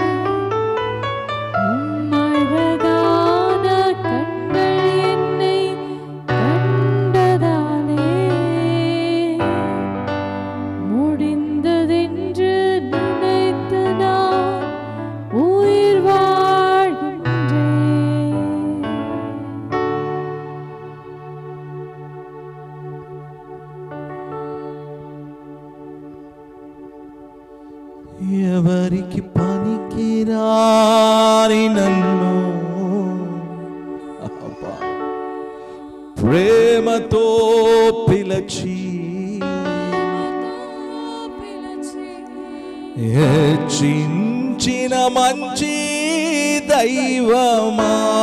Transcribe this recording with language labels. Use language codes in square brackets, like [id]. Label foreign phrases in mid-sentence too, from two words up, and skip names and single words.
[ta] உம்மழகான கண்கள் என்னை கண்டதாலே முடிந்ததென்று நினைத்த நான் உயிர் வாழ்கின்றேன். [te] ఎవరికి పనికిరాని నన్ను అబ్బా ప్రేమతో పిలిచి హెచ్చించిన మంచి దైవమా,